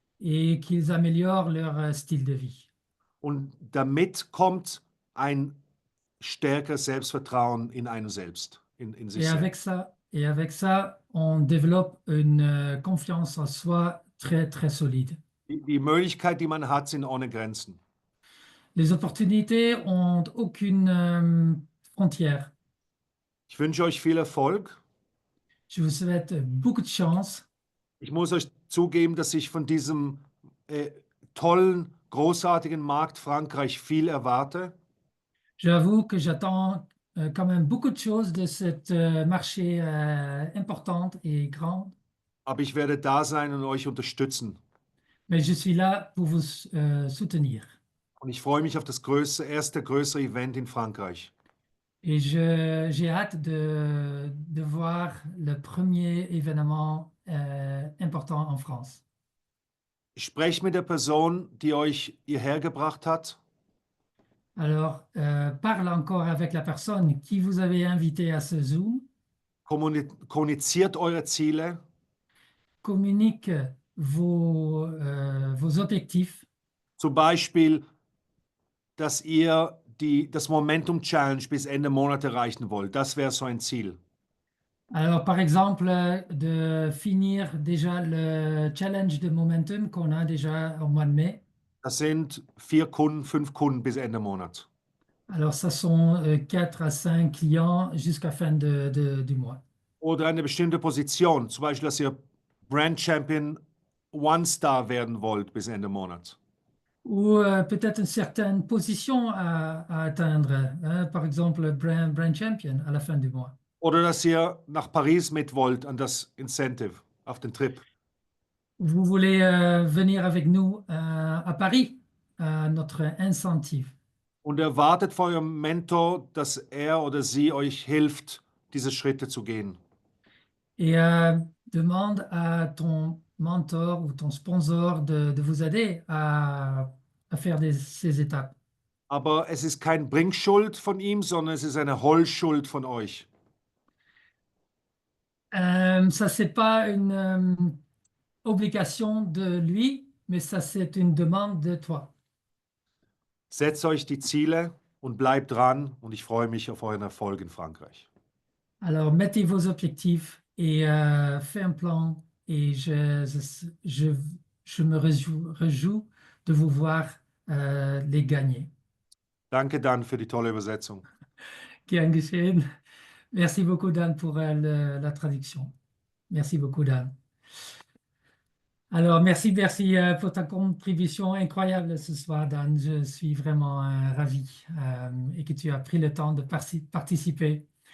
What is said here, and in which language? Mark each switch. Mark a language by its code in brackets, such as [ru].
[fr] et qu'ils améliorent leur style de vie. [de] Und damit kommt ein stärkeres Selbstvertrauen in einem selbst, in sich selbst. [fr] Et avec ça, on développe une confiance en soi très, très solide. [de] Die Möglichkeit, die man hat, sind ohne Grenzen. [fr] Les opportunités ont aucune frontière. [de] Ich wünsche euch viel Erfolg. [fr] Je vous souhaite beaucoup de chance. [de] Ich muss euch zugeben, dass ich von diesem tollen, großartigen Markt Frankreich viel erwarte. [fr] J'avoue que j'attends quand même beaucoup de choses de cette marché importante et grande. [de] Aber ich werde da sein und euch unterstützen. [fr] Mais je suis là pour vous soutenir. [de] Und ich freue mich auf das erste größere Event in Frankreich. [fr] Et j'ai hâte de voir le premier événement important en France. [de] Ich spreche mit der Person, die euch hierher gebracht hat. [fr] Alors, parle encore avec la personne qui vous avait invité à ce Zoom. [de] Kommuniziert eure Ziele. [fr] Communique vos objectifs. [de] Zum Beispiel, dass ihr das Momentum Challenge bis Ende Monat erreichen wollt. Das wäre so ein Ziel. [fr] Alors, par exemple, de finir déjà le challenge de Momentum qu'on a déjà au mois de mai. [de] Das sind 4 Kunden, 5 Kunden bis Ende Monat. [fr] Alors, ça sont 4 à 5 clients jusqu'à fin du mois. [de] Oder eine bestimmte Position, zum Beispiel, dass ihr Brand Champion One-Star werden wollt bis Ende Monat. [fr] Ou peut-être une certaine position à atteindre, hein, par exemple brand champion à la fin du mois. [de] Oder dass ihr nach Paris mit wollt an das Incentive, auf den Trip. [fr] Vous voulez venir avec nous à Paris, à notre incentive. [de] Und erwartet von eurem Mentor, dass er oder sie euch hilft, diese Schritte zu gehen. [fr] Et demande à ton mentor ou ton sponsor de vous aider à faire ces étapes. [de] Aber es ist kein Bringschuld von ihm, sondern es ist eine Holschuld von euch. [fr] Ça, c'est pas une obligation de lui, mais ça, c'est une demande de toi. [de] Setzt euch die Ziele und bleibt dran und ich freue mich auf euren Erfolg in Frankreich. [fr] Alors, mettez vos objectifs et faites un plan et je me réjouis de vous voir les gagner. [de] Danke, Dan, für die tolle Übersetzung. Gern geschehen. [fr] Merci beaucoup, Dan, pour la traduction. Merci beaucoup, Dan. Alors, merci pour ta contribution incroyable ce soir, Dan. Je suis vraiment ravi et que tu as pris le temps de participer.